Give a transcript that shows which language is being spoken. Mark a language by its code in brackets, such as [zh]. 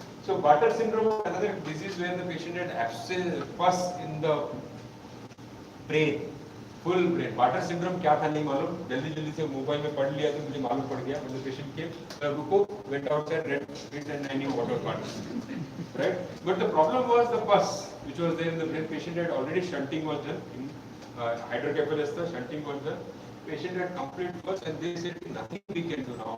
[en] So Bartter syndrome is another disease where the patient had pus in the brain, full brain. [hi] Bartter syndrome क्या था नहीं मालूम. जल्दी से मोबाइल में पढ़ लिया तो मुझे मालूम पड़ गया. [en] When the patient came, [hi] रुको, [en] went outside, read it, and I knew what was Bartter syndrome. Right? But the problem was the pus which was there in the brain. Patient had already shunting was done. Hydrocephalus, shunting was done. Patient had complete pus, and they said nothing we can do now.